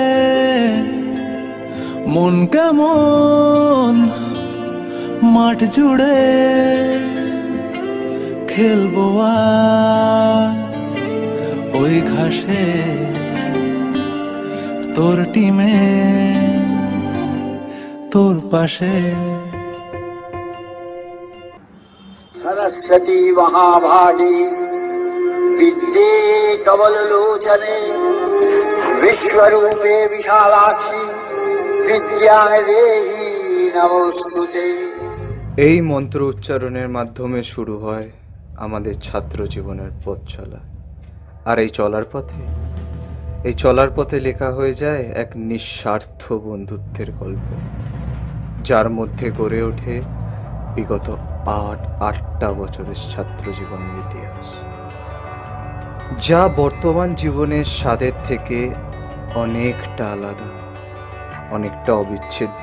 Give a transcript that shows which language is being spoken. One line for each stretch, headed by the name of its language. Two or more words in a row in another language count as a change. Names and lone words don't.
Bangla: মন কেমন মাঠ জুড়ে খেলবো আজ ওই ঘাসে তোর টিমে তোর পাশে।
Sanskrit: सरस्वती महाभागी विद्ये कमललोचने विश्वरूपे विशालाक्षी विद्यां देहि नमोस्तुते।
Bangla: এই মন্ত্র উচ্চারণের মাধ্যমে শুরু হয় আমাদের ছাত্র জীবনের পথ চলা। আর এই চলার পথে লেখা হয়ে যায় এক নিঃস্বার্থ বন্ধুত্বের গল্প, যার মধ্যে গড়ে ওঠে বিগত ৮টা বছরের ছাত্র জীবনের ইতিহাস, যা বর্তমান জীবনের স্বাদের থেকে অনেকটা আলাদা, অনেকটা অবিচ্ছেদ্য।